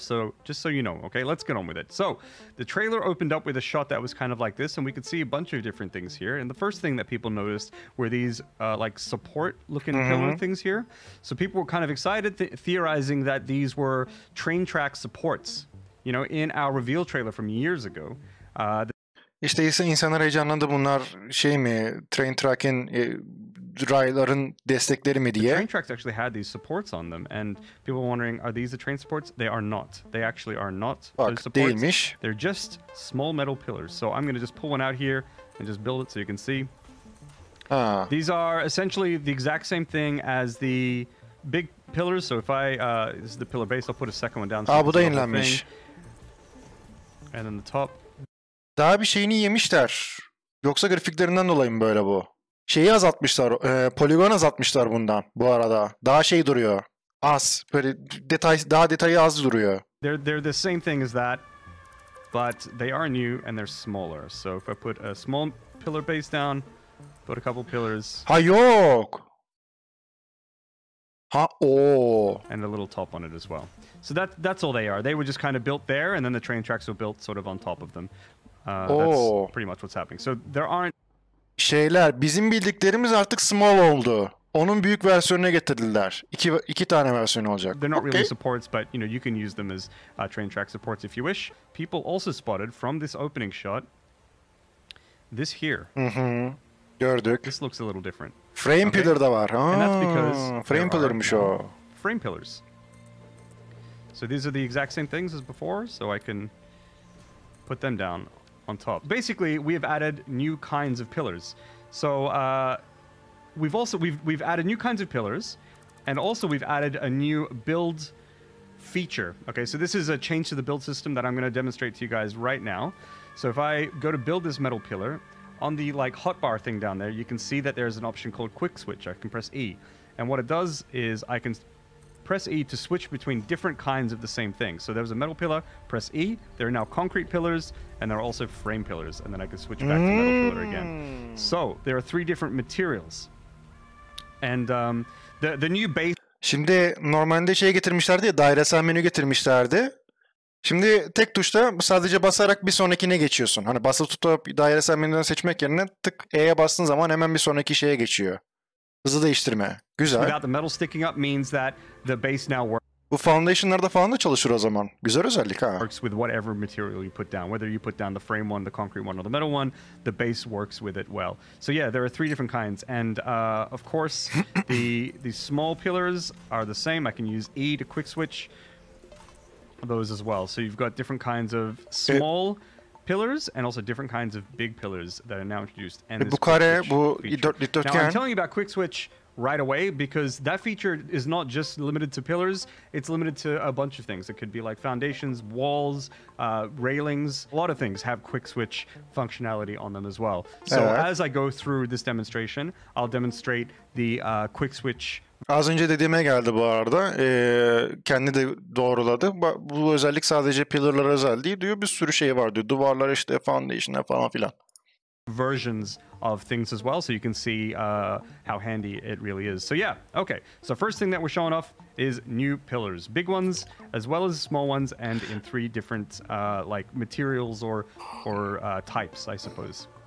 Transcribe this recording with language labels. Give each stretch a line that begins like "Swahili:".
English: So just so you know, okay, let's get on with it. So the trailer opened up with a shot that was kind of like this, and we could see a bunch of different things here. And the first thing that people noticed were these like support-looking pillar things here. So people were kind of excited, theorizing that these were train track supports. You know, in our reveal trailer from years ago.
Turkish: İşte ise insanlar heyecanlandı, bunlar şey mi, train track'in rayların destekleri mi diye.
English: The train tracks actually had these supports on them, and people were wondering, are these the train supports? They are not. They actually are not those supports.
Turkish: Değilmiş.
English: They're just small metal pillars. So I'm going to just pull one out here and just build it so you can see. These are essentially the exact same thing as the big pillars. So if this is the pillar base, I'll put a second one down. So
Turkish: Bu da yenilenmiş.
English: And then the top.
Turkish: Daha bir şeyini yemişler. Yoksa grafiklerinden dolayı mı böyle bu? Şeyi azaltmışlar, poligon azaltmışlar bundan bu arada. Daha şey duruyor. Az. Böyle daha detayı az duruyor.
English: They're the same thing as that, but they are new and they're smaller. So if I put a small pillar base down, put a couple pillars.
Turkish: Ha yok.
English: And a little top on it as well. So that's all they are. They were just kind of built there, and then the train tracks were built sort of on top of them. That's pretty much what's happening. So there aren't...
Turkish: Şeyler, bizim bildiklerimiz artık small oldu. Onun büyük versiyonuna getirdiler. İki tane versiyonu olacak.
English: They're not really supports, but you know, you can use them as train track supports if you wish. People also spotted from this opening shot this here.
Turkish: Gördük.
English: This looks a little different.
Turkish: Frame pillar da var.
English: And that's because
Turkish: frame pillar'mış o.
English: Frame pillars. So these are the exact same things as before, so I can put them down on top. Basically, we have added new kinds of pillars. So we've added new kinds of pillars, and also we've added a new build feature. Okay, so this is a change to the build system that I'm going to demonstrate to you guys right now. So if I go to build this metal pillar, on the like hotbar thing down there, you can see that there's an option called quick switch. I can press E, and what it does is I can press E to switch between different kinds of the same thing. So there's a metal pillar, press E, there are now concrete pillars, and there are also frame pillars, and then I can switch back to metal pillar again. So there are 3 different materials. And the new base...
Turkish: Şimdi normalde şey getirmişlerdi ya, dairesel menü getirmişlerdi. Şimdi tek tuşta sadece basarak bir sonrakine geçiyorsun. Hani basılı tutup dairesel menüden seçmek yerine tık E'ye bastığın zaman hemen bir sonraki şeye geçiyor. Hızı değiştirme. Güzel.
English: Without the metal sticking up means that the base now works.
Turkish: Bu foundation'larda falan da çalışır o zaman. Güzel özellik ha.
English: Works with whatever material you put down. Whether you put down the frame one, the concrete one, or the metal one, the base works with it well. So yeah, there are 3 different kinds. And of course, the small pillars are the same. I can use E to quick switch those as well. So you've got different kinds of small pillars and also different kinds of big pillars that are now introduced. And this
Turkish: bu kare, bu dikdörtgen.
English: Now I'm telling you about quick switch right away because that feature is not just limited to pillars, it's limited to a bunch of things. It could be like foundations, walls, railings. A lot of things have quick switch functionality on them as well. So as I go through this demonstration, I'll demonstrate the quick switch
Turkish: Az önce dediğime geldi bu arada. Kendi de doğruladı. Bu özellik sadece pillar'lara özel değil diyor. Bir sürü şey var diyor. Duvarlar işte foundation'lar falan filan.
English: Versions of things as well, so you can see how handy it really is. So yeah, okay. So first thing that we're showing off is new pillars, big ones as well as small ones, and in 3 different like materials or types, I suppose.